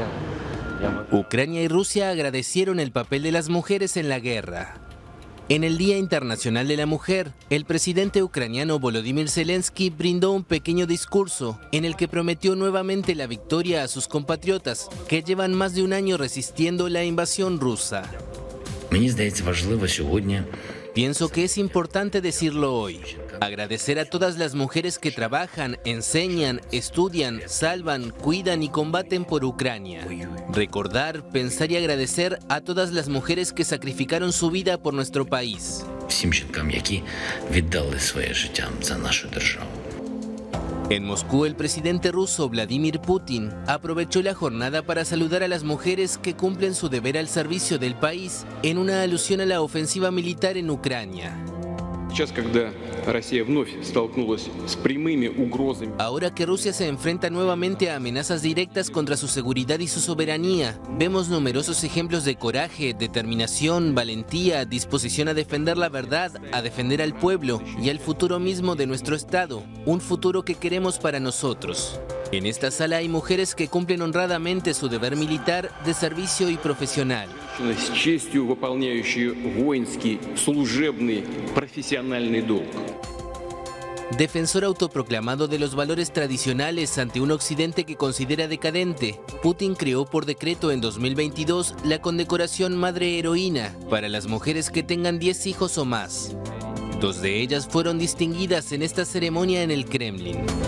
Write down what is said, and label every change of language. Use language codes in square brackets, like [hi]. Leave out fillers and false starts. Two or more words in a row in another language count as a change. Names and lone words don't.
[es] Ucrania y Rusia agradecieron el papel de las mujeres en la guerra. En el Día Internacional de la Mujer, el presidente ucraniano Volodymyr Zelensky brindó un pequeño discurso en el que prometió nuevamente la victoria a sus compatriotas que llevan más de un año resistiendo la invasión rusa. [uk] Мені здається, важливо сьогодні. [es] Pienso que es importante decirlo hoy. Agradecer a todas las mujeres que trabajan, enseñan, estudian, salvan, cuidan y combaten por Ucrania. Recordar, pensar y agradecer a todas las mujeres que sacrificaron su vida por nuestro país. [uk] Всім жінкам, які віддали своє життя за нашу державу. [es] En Moscú, el presidente ruso Vladimir Putin aprovechó la jornada para saludar a las mujeres que cumplen su deber al servicio del país en una alusión a la ofensiva militar en Ucrania. Ahora que Rusia se enfrenta nuevamente a amenazas directas contra su seguridad y su soberanía, vemos numerosos ejemplos de coraje, determinación, valentía, disposición a defender la verdad, a defender al pueblo y al futuro mismo de nuestro Estado, un futuro que queremos para nosotros. En esta sala hay mujeres que cumplen honradamente su deber militar de servicio y profesional. [ru] С честью выполняющие воинский, служебный, профессиональный долг. [es] Defensor autoproclamado de los valores tradicionales ante un occidente que considera decadente, Putin creó por decreto en 2022 la condecoración Madre Heroína para las mujeres que tengan 10 hijos o más. 2 de ellas fueron distinguidas en esta ceremonia en el Kremlin.